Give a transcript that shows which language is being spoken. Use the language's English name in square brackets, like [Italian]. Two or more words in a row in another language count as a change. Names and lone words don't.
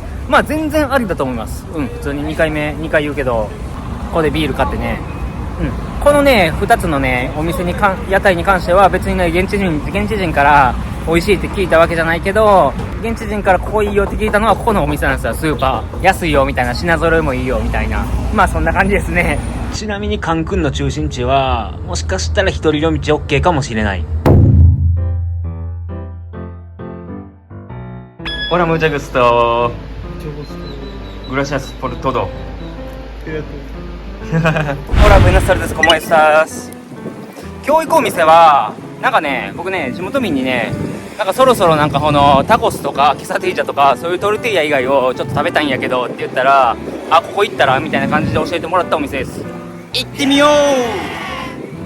[Japanese] まあ全然ありだと思います。普通に2回言うけど、ここでビール買ってね、このね2つのねお店に屋台に関しては別にね現地人から美味しいって聞いたわけじゃないけど、現地人からここいいよって聞いたのはここのお店なんですよ。スーパー安いよみたいな、品揃えもいいよみたいな、まあそんな感じですね。ちなみにカンクンの中心地はもしかしたら一人夜道 OK かもしれない。 [Spanish] Hola, mucho gusto. Gracias por todo. Hola, buenas tardes, ¿cómo estás? [Japanese] 今日行くお店はなんかね、僕ね地元民にね、なんかそろそろなんかこのタコスとかケサティージャとかそういうトルティーヤ以外をちょっと食べたいんやけどって言ったら、ここ行ったらみたいな感じで教えてもらったお店です。行ってみよう。